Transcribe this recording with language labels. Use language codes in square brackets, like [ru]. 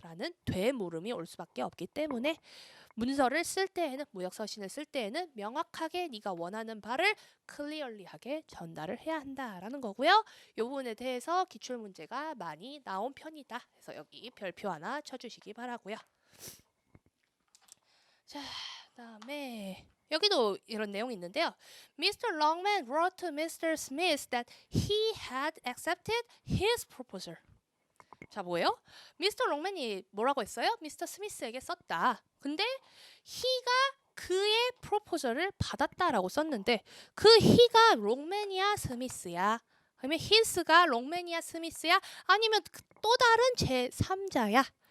[ko] 라는 되물음이 올 수밖에 없기 때문에 문서를 쓸 때에는 무역서신을 쓸 때에는 명확하게 네가 원하는 바를 클리얼리하게 전달을 해야 한다라는 거고요. 이 부분에 대해서 기출문제가 많이 나온 편이다. 그래서 여기 별표 하나 쳐주시기 바라고요. 자, 그다음에 여기도 이런 내용이 있는데요. [en] Mr. Longman wrote to Mr. Smith that he had accepted his proposal. [ko] 자, 뭐예요? 미스터 롱맨이 뭐라고 했어요? 미스터 스미스에게 썼다. 근데 he가 그의 프로포절을 받았다라고 썼는데 그 he가 롱맨이야 스미스야? 아니면 his가 롱맨이야 스미스야? 아니면 또 다른 제3자야?